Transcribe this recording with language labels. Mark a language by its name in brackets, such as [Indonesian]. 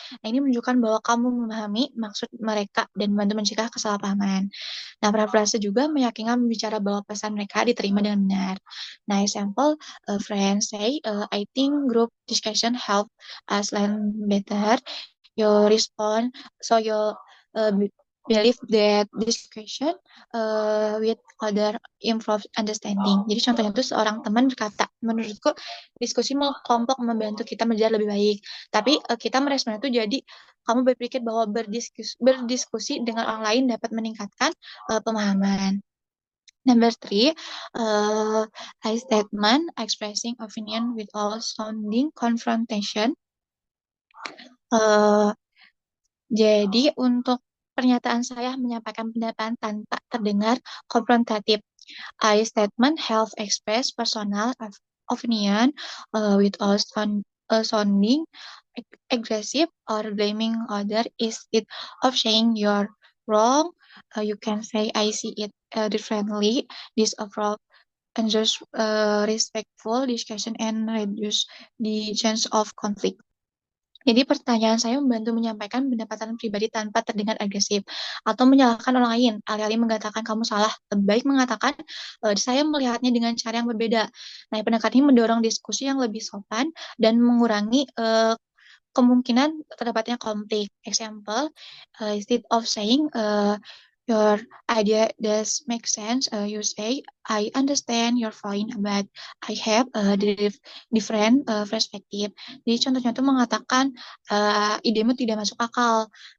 [Indonesian] Nah, ini menunjukkan bahwa kamu memahami maksud mereka dan membantu mencegah kesalahpahaman. Nah, paraphrase juga meyakinkan pembicara bahwa pesan mereka diterima dengan benar. [English] Nah, example, friends say, I think group discussion help us learn better. You respond, so you believe that discussion with other improve understanding. [Indonesian] Jadi contohnya itu seorang teman berkata, menurutku diskusi kelompok membantu kita menjadi lebih baik. Tapi kita merespon itu jadi kamu berpikir bahwa berdiskusi dengan orang lain dapat meningkatkan pemahaman. [English] Number three, I statement expressing opinion without sounding confrontation. [Indonesian] Jadi untuk pernyataan saya menyampaikan pendapat tanpa terdengar konfrontatif. [English] I statement help express personal opinion without sounding aggressive or blaming other instead of saying you're wrong. You can say I see it differently. This approach ensures respectful discussion and reduce the chance of conflict. [Indonesian] Jadi pertanyaan saya membantu menyampaikan pendapatan pribadi tanpa terdengar agresif atau menyalahkan orang lain. Alih-alih mengatakan kamu salah, lebih baik mengatakan saya melihatnya dengan cara yang berbeda. Nah, pendekatan ini mendorong diskusi yang lebih sopan dan mengurangi kemungkinan terdapatnya konflik. [English] Example, instead of saying your idea does make sense, you say I understand your point, but I have a different perspective. [Indonesian] Jadi contohnya itu mengatakan idemu tidak masuk akal.